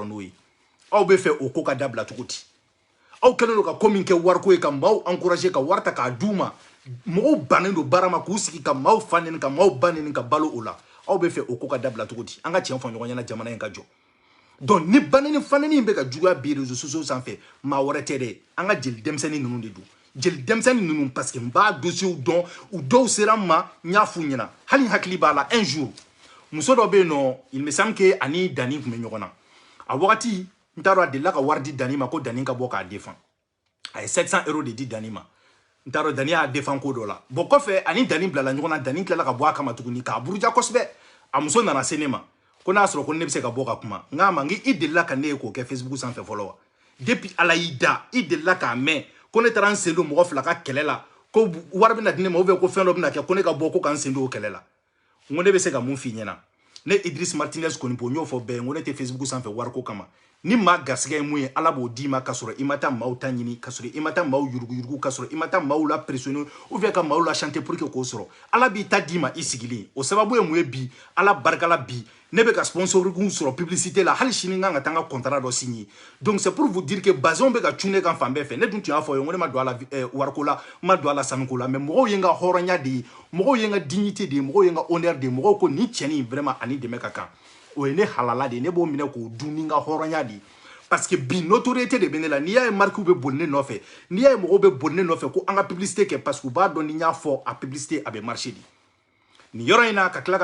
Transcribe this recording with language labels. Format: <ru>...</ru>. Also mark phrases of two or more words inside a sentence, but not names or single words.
<bm>n'o ye aw bɛ fɛ o ko ka dabila cogo di aw kɛlen don ka ko min kɛ wariko ye ka maaw encourager ka wari ta k'a d'u ma mɔgɔw bannen don baara ma k'u sigi ka maaw faneni ka maaw baneni ka balo o la aw bɛ fɛ o ko ka dabila cogo di an ka tiɲɛ fɔ ɲɔgɔn ɲɛna jamana in ka jɔ donc ni baneni faneni bɛ ka juguya bi réseaux sociaux sanfɛ maa wɛrɛ tɛ dɛ an ka jeli denmisɛnnin ninnu de don jeli denmisɛnnin ninnu parce que n b'a dossier dɔn u dɔw sera n ma n y'a f'u ɲɛna hali n hakili b'a la</bm> <fr>un jour</fr> <bm>muso dɔ bɛ yen nɔ</bm> <fr>il me semble que</fr> <bm>ani Dani tun bɛ ɲɔgɔn na a wagati n t'a dɔn a delila ka wari di Dani ma ko Dani ka bɔ k'a défend a ye 700 € de di Dani ma n t'a dɔn Dani y'a défend ko dɔ la bon kɔfɛ ani Dani bilala ɲɔgɔn na Dani tilala ka bɔ a kama tuguni k'a buruja kosɛbɛ a muso nana se ne ma ko n'a sɔrɔ ko ne bɛ se ka bɔ ka kuma n k'a ma n k'i delila ka ne ye k'o kɛ Facebook sanfɛ fɔlɔ wa depuis Ala y'i da i delila k'a mɛn ko ne taara n sen don mɔgɔ fila ka kɛlɛ la ko wari bɛna di ne ma</bm> <fr>ou bien</fr> <bm>ko fɛn dɔ bɛna kɛ ko ne ka bɔ ko ka n sen don o kɛlɛ la n ko ne bɛ se ka mun f'i ɲɛna ne Idriss Martinez Konipo n y'o fɔ bɛɛ ye n ko ne tɛ Facebook sanfɛ wariko kama ni maa garisɛgɛ ye mun ye Ala b'o d'i ma k'a sɔrɔ i ma taa maaw ta ɲini k'a sɔrɔ i ma taa maaw yuruguyurugu k'a sɔrɔ i ma taa maaw la pressionner ou bien ka maaw la</bm> <fr>chanter pour que</fr> <bm>k'o sɔrɔ Ala b'i ta d'i ma i sigilen o sababu ye mun ye bi Ala barikala bi ne bɛ ka sponsoring sɔrɔ publicité la hali sini n kan ka taa n ka contrat dɔ signer donc</bm> <fr>c'est pour vous dire que</fr> <bm>bazɛnw bɛ ka cun kan fan bɛɛ fɛ ne dun tun y'a fɔ ye n ko ne ma don a la wariko la n ma don a la sanuko la mais mɔgɔw ye n ka hɔrɔnya de ye mɔgɔw ye n ka dignité de ye mɔgɔw ye n ka honneur de ye mɔgɔw ko nin cɛnin vraiment ani dɛmɛ ka kan o ye ne halala de ye ne b'o minɛ k'o dun ni n ka hɔrɔnya de ye parce que bi notoriété de bɛ ne la n'i y'a ye marques bɛ boli ne nɔfɛ n'i y'a ye mɔgɔw bɛ boli ne nɔfɛ ko an ka publicité kɛ parce que u b'a dɔn ni n y'a fɔ a publicité a bɛ marcher de nin yɔrɔ in na ka tila</bm>